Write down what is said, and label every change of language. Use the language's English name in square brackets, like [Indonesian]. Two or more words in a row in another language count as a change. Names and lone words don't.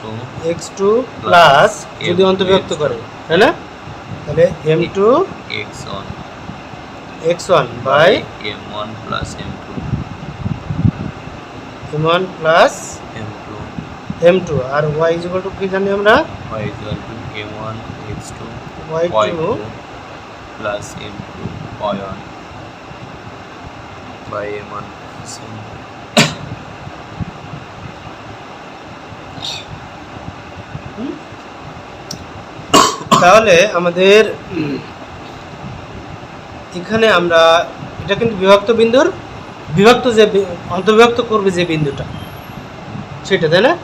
[Bangla] x2 প্লাস যদি অন্তর্ভুক্ত করে, তাই না? তাহলে m2 x1 বাই m1 প্লাস m2 m1 প্লাস m2 m2, আর y = কি জানি আমরা, y m1 x2 y2 প্লাস m2 y1 বাই m1 প্লাস m2। তাহলে আমাদের এখানে আমরা এটা কিন্তু বিভক্ত যে অন্তর্বিভক্ত করবে যে বিন্দুটা সেটা, তাই না?